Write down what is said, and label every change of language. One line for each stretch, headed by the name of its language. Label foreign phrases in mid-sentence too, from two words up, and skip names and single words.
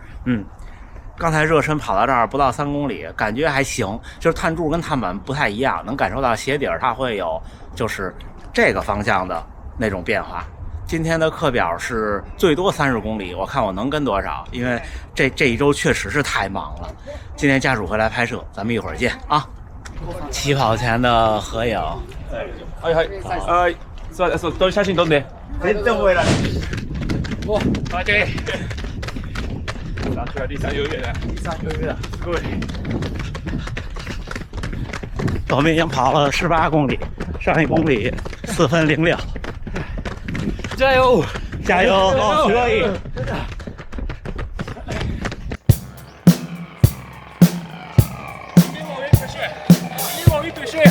Chinese: 刚才热身跑到这儿不到3公里，感觉还行，就是碳柱跟碳板不太一样，能感受到鞋底它会有就是这个方向的那种变化。今天的课表是最多30公里，我看我能跟多少，因为这一周确实是太忙了。今天家属回来拍摄，咱们一会儿见啊！起跑前的合影。
Japanese: そう、どう写真撮んで。全然覚えられない。お、OK。
Chinese: 上去了第3优越了，第3优越了，各位。我们已经跑了18公里，上1公里4分06。加油！加油！哦，可以。一往一对血。